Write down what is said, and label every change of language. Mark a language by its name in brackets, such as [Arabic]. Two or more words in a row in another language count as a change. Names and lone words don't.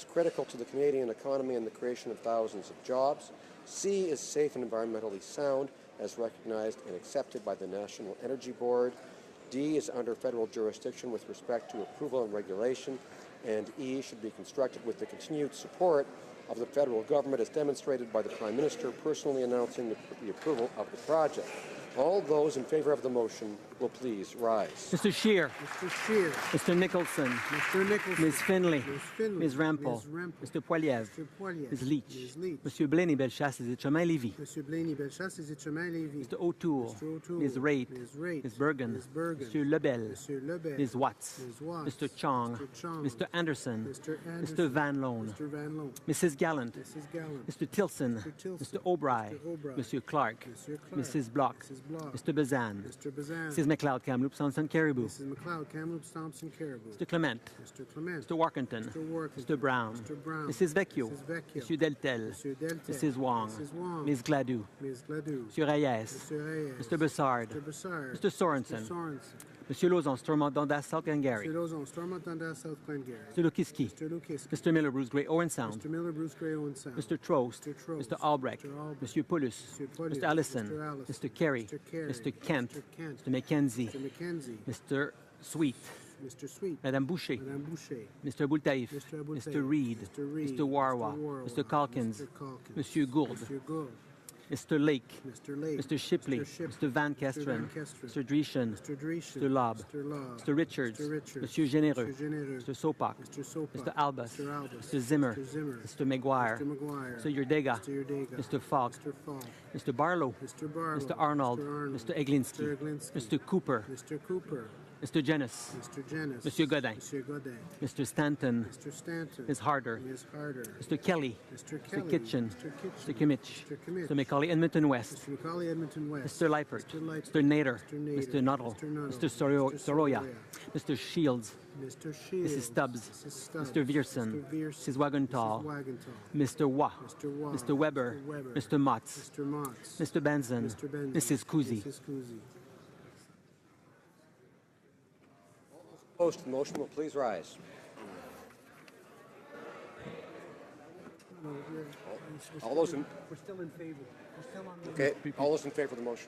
[English] critical to the Canadian economy and the creation of thousands of jobs, C is safe and environmentally sound as recognized and accepted by the National Energy Board, D is under federal jurisdiction with respect to approval and regulation, and E should be constructed with the continued support of the federal government as demonstrated by the Prime Minister personally announcing the approval of the project. All those in favour of the motion will please rise. Mr. Scheer. Mr. Scheer. Mr. Nicholson. Mr. Nicholson. Ms. Finley. Ms. Finley. Ms. Rampal. Mr. Poilievre. Mr. Poilievre. Ms. Leach. Ms. Leach. Monsieur Blaney-Bellechasse, les Chemins-Lévis. Monsieur Blaney-Bellechasse, les Chemins-Lévis. Mr. O'Toole. Mr. O'Toole. Ms. Raitt. Ms. Raitt. Ms. Bergen. Ms. Bergen. Monsieur Lebel. Monsieur Lebel. Ms. Watts. Ms. Watts. Mr. Chong. Mr. Chong. Mr. Anderson. Mr. Anderson. Mr. Van Loan. Mr. Van Loan. Mrs. Gallant. Mrs. Gallant. Mr. Tilson. Mr. Tilson. Mr. O'Brien. Mr. O'Brien. Monsieur Clark. Monsieur Clark. Mrs. Block. Mrs. Block. Mr. Bazan. Mr. Bazan. Mrs. McLeod, Kamloops, Thompson, Caribou. Mrs. McLeod, Kamloops, Thompson, Caribou. Mr. Clement. Mr. Clement. Mr. Workington. Mr. Workington. Mr. Brown. Mr. Brown. Mrs. Vecchio. Mrs. Vecchio. Monsieur Deltel. Monsieur Deltel. Mrs. Wong. Mrs. Wong. Ms. Gladue. Ms. Gladue. Monsieur Reyes. Mr. Reyes. Mr. Bessard. Mr. Bessard. Mr. Sorensen. Mr. Sorensen. Monsieur Lauzon, Stormont, Dundas, South Glengarry. Mr. Lozon, Stormont, Dundas, South Glengarry. Mr. Lukiski. Mr. Lukiski. Mr. Miller, Bruce Gray, Owen Sound. Mr. Miller, Bruce Gray, Owen Sound. Mr. Trost. Mr. Trost. Mr. Albrecht. Mr. Albrecht. Monsieur Paulus. Mr. Paulus. Mr. Allison. Mr. Allison. Mr. Carey. Mr. Carey. Mr. Kent. Mr. Kent. Mr. McKenzie. Mr. McKenzie. Mr. Sweet. Mr. Sweet. Madame Boucher. Madame Boucher. Mr. Boultaïf. Mr. Boultaïf. Mr. Reed. Mr. Reed. Mr. Warwa. Mr. Warwa. Mr. Calkins. Mr. Calkins. Monsieur Gould. Mr. Gould. Mr. Lake. Mr. Lake. Mr. Shipley. Mr. Shipley. Mr. Van Kesteren. Van Kesteren. Mr. Dreeshen. Mr. Dreeshen. Mr. Lobb. Mr. Lobb. Mr. Richards. Mr. Richards. Monsieur Généreux. Mr. Généreux. Mr. Sopak. Mr. Sopak. Mr. Albus. Mr. Albus. Mr. Zimmer. Mr. Zimmer. Mr. McGuire. Mr. McGuire. Mr. Yurdega. Mr. Yurdega. Mr. Falk. Mr. Falk. Mr. Barlow. Mr. Barlow. Mr. Arnold. Mr. Arnold. Mr. Eglinski. Mr. Eglinski. Mr. Cooper. Mr. Cooper. Mr. Jennis. Mr. Jennis. Monsieur Godin. Monsieur Godin. Mr. Stanton. Mr. Stanton. Ms. Harder. Ms. Harder. Mr. Kelly. Mr. Mr. Kelly. Kitchen. Mr. Kitchen. Mr. Kimmich. Mr. Kimmich. Mr. Macaulay, Edmonton West. Mr. Macaulay, Edmonton West. Mr. Leipert. Mr. Leipert. Mr. Nader. Mr. Nader. Mr. Nuttall. Mr. Nuttall. Mr. Soroya. Soroya. Mr. Shields. Mr. Shields. Mrs. Stubbs. Mrs. Stubbs. Mr. Vierson. Mr. Vierson. Mrs. Wagenthal. Mrs. Wagenthal. Mr. Waugh. Mr. Waugh. Mr. Weber. Mr. Weber. Mr. Motz. Mr. Motz. Mr. Benson. Mr. Benson. Mrs. Kuzi. Mrs. Kuzi. Opposed to the motion will please rise. All those in We're still in favor. We're still on the... Okay, all those in favor of the motion?